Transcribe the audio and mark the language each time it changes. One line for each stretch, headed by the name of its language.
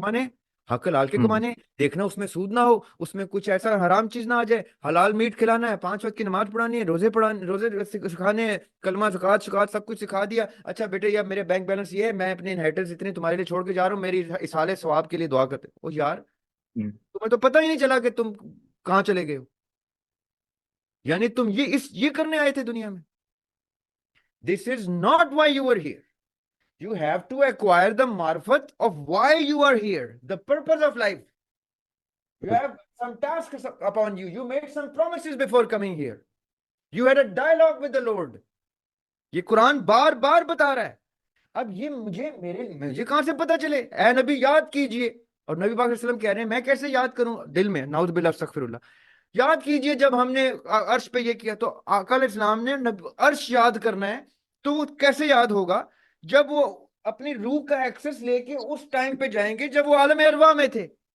Urdu: کمانے ہیں، حق حلال کے کمانے ہیں، دیکھنا اس میں سود نہ ہو، اس میں کچھ ایسا حرام چیز نہ آ جائے، حلال میٹ کھلانا ہے، 5 وقت کی نماز پڑھانی ہے، روزے سکھانے ہیں، کلمہ زکات سب کچھ سکھا دیا. اچھا بیٹے یا میرے بینک بیلنس یہ ہے، میں اپنے انہیریٹنس اتنے تمہارے لیے چھوڑ کے جا رہا ہوں، میری اصالے ثواب کے لیے دعا کرتے. او یار تمہیں تو پتہ ہی نہیں چلا کہ تم کہاں چلے گئے ہو. یعنی تم یہ کرنے آئے تھے دنیا میں.
English: This is not why you were here. You have to acquire the marfat of why you are here, the purpose of life. You have some tasks upon you. You made some promises before coming here. You had a dialogue with the Lord.
Urdu: یہ قرآن بار بار بتا رہا ہے. اب یہ مجھے کہاں سے پتا چلے؟ اے نبی یاد کیجئے. اور نبی پاک علیہ وسلم کہہ رہے ہیں میں کیسے یاد کروں دل میں، نعوذ باللہ استغفر اللہ. یاد کیجئے جب ہم نے عرش پہ یہ کیا تو آقا علیہ السلام نے عرش یاد کرنا ہے تو وہ کیسے یاد ہوگا؟ جب وہ اپنی روح کا ایکسس لے کے اس ٹائم پہ جائیں گے جب وہ عالم ارواح میں تھے.